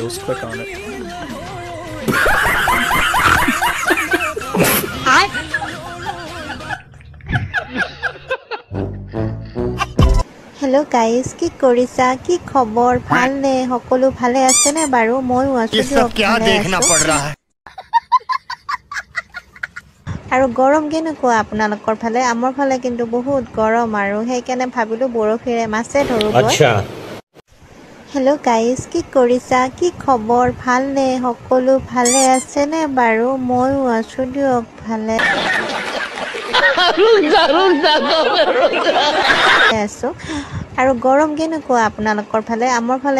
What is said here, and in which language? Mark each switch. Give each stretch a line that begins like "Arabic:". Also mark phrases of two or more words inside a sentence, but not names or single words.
English: Let's click on it. Hello guys,
Assamese: কি কৰিছা কি খবৰ ভাল নে সকলো ভালে আছে নে বাৰু মইও আছো
Hindi: ये सब क्या देखना पड़ रहा है
Assamese: আৰু গৰম কেনেকুৱা আপোনালোকৰ ফালে আমাৰ ফালে কিন্তু বহুত গৰম আৰু সেইকাৰণে ভাবিলো বৰফিৰে মাছে ধৰো আচ্ছা
English: hello guys
Assamese: কি কৰিছা কি খবৰ ভাল নে সকলো ভালে আছে নে বাৰু মইও আছো দিয়ক ভালে আছো আৰু গৰম কেনেকুৱা আপোনালোকৰ ফালে আমাৰ ফালে